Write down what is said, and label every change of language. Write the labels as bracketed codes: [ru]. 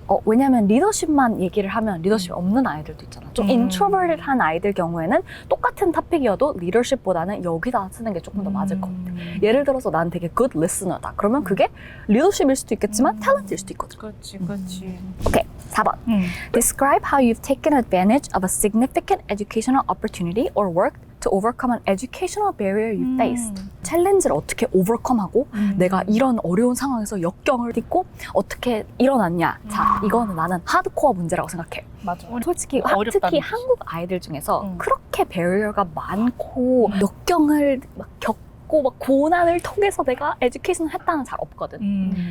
[ko] 왜냐면 리더십만 얘기를 하면 리더십이 없는 아이들도 있잖아. 좀 introverted한 아이들 경우에는 똑같은 토픽이어도 리더십보다는 여기다 쓰는 게 조금 더 맞을 것 같아. 예를 들어서 난 되게 good listener다. 그러면 그게 리더십일 수도 있겠지만 탤런트일 수도 있거든. 그렇지, 그렇지. 오케이, 4번. [en] Describe how you've taken advantage of a significant educational opportunity or worked to overcome an educational barrier you faced. [ko] 챌린지를 어떻게 오버컴하고 내가 이런 어려운 상황에서 역경을 딛고 어떻게 일어났냐. 자, 이거는 나는 하드코어 문제라고 생각해. 맞아. 솔직히 어렵다는 특히 한국 아이들 중에서 음. 그렇게 배리어가 많고 역경을 막 겪고 막 고난을 통해서 내가 에듀케이션을 했다는 잘 없거든.